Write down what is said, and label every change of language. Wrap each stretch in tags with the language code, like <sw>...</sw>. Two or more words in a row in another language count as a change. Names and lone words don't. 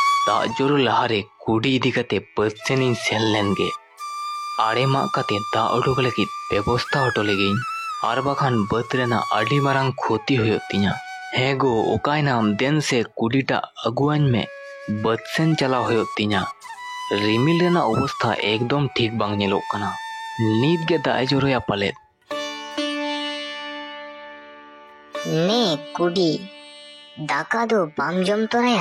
<sat>दाग जोरो लहारे कुडी इदी कते बस सेनिन सेन लेनगे आड़े मा कते दाग उडुक लगिद व्यवस्था हटो लेगिन आर बाखान बत रेना आडी मारांग क्षति हुयुग तिᱧᱟ। हें गो ओकायनाम देन से कुडीटा अगुआñ में बत सेन चलाव हुयुग तिᱧᱟ। रिमिल रेना अवस्था एकदम ठीक बांग नेलोग कना। नीत गे दाग जोरोया पालेद। ने कुडी दाका दो बाम जम तोराया?</sat>